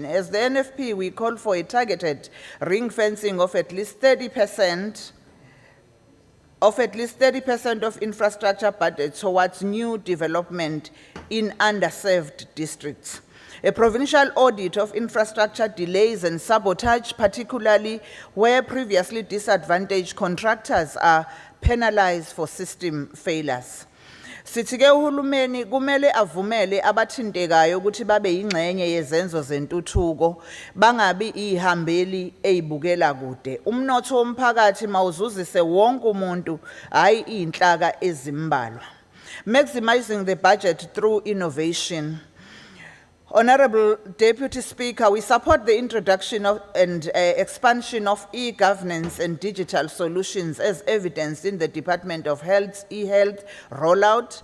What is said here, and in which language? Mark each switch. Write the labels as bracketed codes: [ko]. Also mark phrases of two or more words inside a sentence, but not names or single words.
[en] As the NFP, we call for a targeted ring fencing of at least 30% of infrastructure budget towards new development in underserved districts. A provincial audit of infrastructure delays and sabotage, particularly where previously disadvantaged contractors are penalized for system failures. [zu] Sithi ke uhulumeni kumele avumele abathintekayo ukuthi babe yingxenye yezenzo zentuthuko, bangabi ihambeli eyibukela kude. Umnotho womphakathi mawuzuzise wonke umuntu, hayi inhlaka ezimbalwa. [en] Maximizing the budget through innovation. Honourable Deputy Speaker, we support the introduction of and expansion of e-governance and digital solutions as evidenced in the Department of Health's e-health rollout.